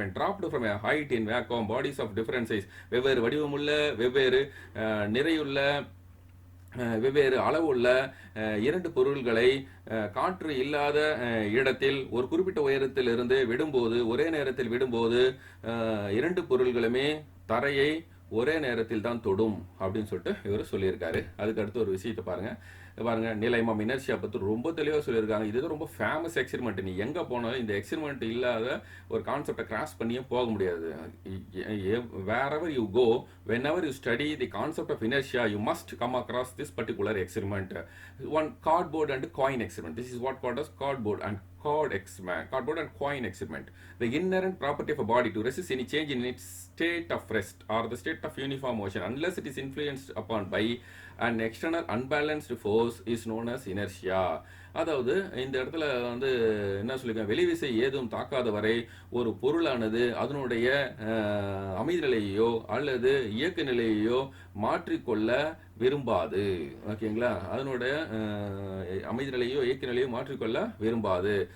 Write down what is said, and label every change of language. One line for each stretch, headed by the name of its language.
English: when dropped from a height in vacuum bodies of different size,
Tamil: வெவ்வேறு வடிவமுள்ள, வெவ்வேறு நிறையுள்ள, வெவ்வேறு அளவுள்ள இரண்டு பொருள்களை காற்று இல்லாத இடத்தில் ஒரு குறிப்பிட்ட உயரத்தில் இருந்து விடும்போது, ஒரே நேரத்தில் விடும்போது இரண்டு பொருள்களுமே தரையை ஒரே நேரத்தில் தான் தொடும் அப்படின்னு சொல்லிட்டு இவர் சொல்லியிருக்காரு. அதுக்கு அடுத்து ஒரு விஷயத்தை பாருங்க. நிலைமம் இனர்ஷியா பற்றி ரொம்ப தெளிவாக சொல்லியிருக்காங்க. இது ரொம்ப ஃபேமஸ் எக்ஸ்பெரிமெண்ட். நீ எங்கே போனாலும் இந்த எக்ஸ்பெரிமெண்ட் இல்லாத ஒரு கான்செப்டை கிராஸ் பண்ணியே போக முடியாது.
English: wherever you go, whenever you study the concept of inertia, you must come across this particular experiment. One cardboard and coin experiment. This is what called as cardboard and coin experiment. The inherent property of a body to resist any change in its state of rest or the state of uniform motion unless it is influenced upon by an external unbalanced force is known as inertia.
Tamil: அதாவது இந்த இடத்துல வந்து என்ன சொல்லியிருக்கேன், வெளிவிசை ஏதும் தாக்காத வரை ஒரு பொருளானது அதனுடைய அமைதி நிலையையோ அல்லது இயக்க நிலையையோ மாற்றிக்கொள்ள விரும்பாது. ஓகேங்களா? அதனுடைய அமைதி நிலையோ இயக்க நிலையோ மாற்றிக்கொள்ள விரும்பாது.